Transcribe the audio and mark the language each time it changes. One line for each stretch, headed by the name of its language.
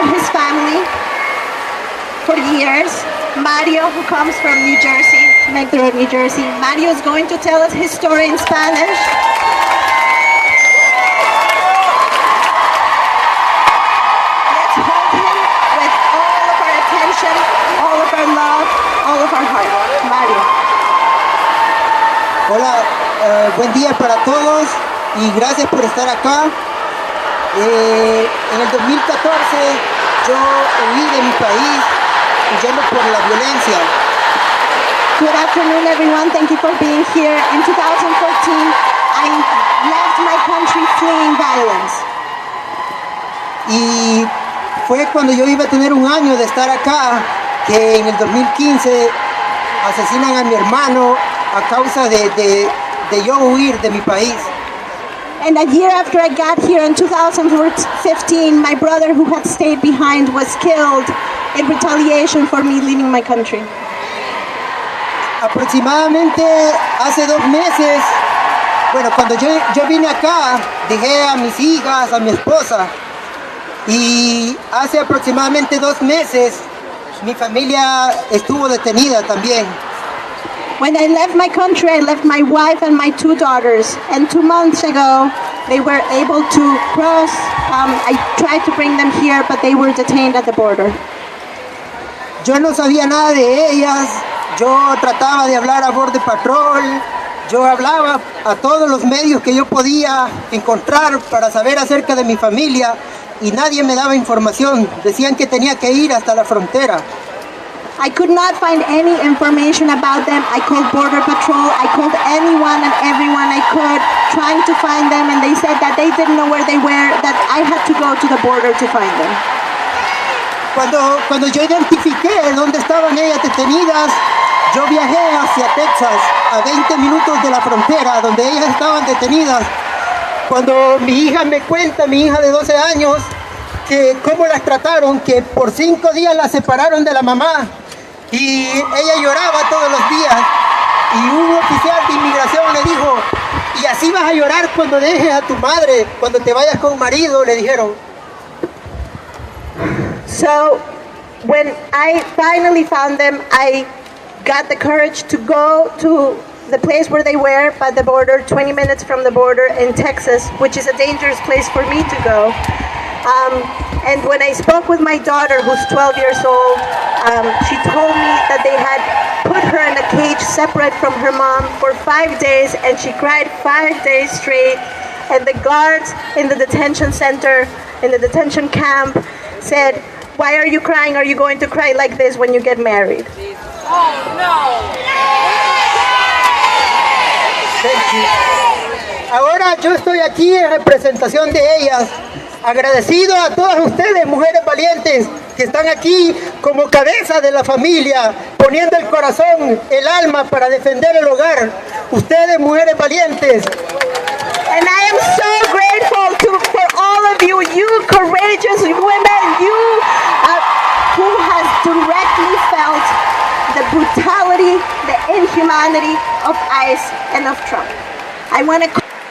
English: family for years. Mario, who comes from New Jersey, Metro New Jersey. Mario is going to tell us his story in Spanish. Let's hold him with all of our attention, all of our love, all of our heart. Mario.
Spanish: Hola, buen día para todos y gracias por estar acá. En el 2014 yo huí de mi país huyendo por la violencia.
English: Good afternoon, everyone. Thank you for being here. In 2014, I left my country fleeing violence.
Spanish: Y fue cuando yo iba a tener un año de estar acá que en el 2015 asesinan a mi hermano a causa de yo huir de mi país.
English: And a year after I got here in 2015, my brother who had stayed behind was killed in retaliation for me leaving my country.
Spanish: Aproximadamente hace 2 meses, bueno, cuando yo vine acá, dejé a mis hijas, a mi esposa, y hace aproximadamente 2 meses mi familia estuvo detenida también.
English: When I left my country, I left my wife and my 2 daughters. And 2 months ago, they were able to cross. I tried to bring them here, but they were detained at the border.
Spanish: Yo no sabía nada de ellas. Yo trataba de hablar a Border Patrol. Yo hablaba a todos los medios que yo podía encontrar para saber acerca de mi familia y nadie me daba información. Decían que tenía que ir hasta la frontera.
English: I could not find any information about them. I called Border Patrol. I called anyone and everyone I could, trying to find them, and they said that they didn't know where they were, that I had to go to the border to find them.
Spanish: Cuando yo identifiqué dónde estaban ellas detenidas, yo viajé hacia Texas, a 20 minutos de la frontera, donde ellas estaban detenidas. Cuando mi hija me cuenta, mi hija de 12 años, que cómo las trataron, que por 5 días las separaron de la mamá, y ella lloraba todos los días, y un oficial de inmigración le dijo, y así vas a llorar cuando dejes a tu madre, cuando te vayas con marido, le dijeron.
English: So, when I finally found them, I got the courage to go to the place where they were, by the border, 20 minutes from the border in Texas, which is a dangerous place for me to go. And when I spoke with my daughter, who's 12 years old, she told me that they had put her in a cage separate from her mom for 5 days, and she cried 5 days straight. And the guards in the detention center, in the detention camp, said, "Why are you crying? Are you going to cry like this when you get married?" Oh, no. Thank you.
Spanish: Ahora yo estoy aquí en representación de ellas, agradecido a todas ustedes, mujeres valientes, que están aquí como cabeza de la familia, poniendo el corazón, el alma para defender el hogar. Ustedes, mujeres valientes.
English: And I am so grateful for all of you, you courageous women, you who has directly felt the brutality, the inhumanity of ICE and of Trump. I want to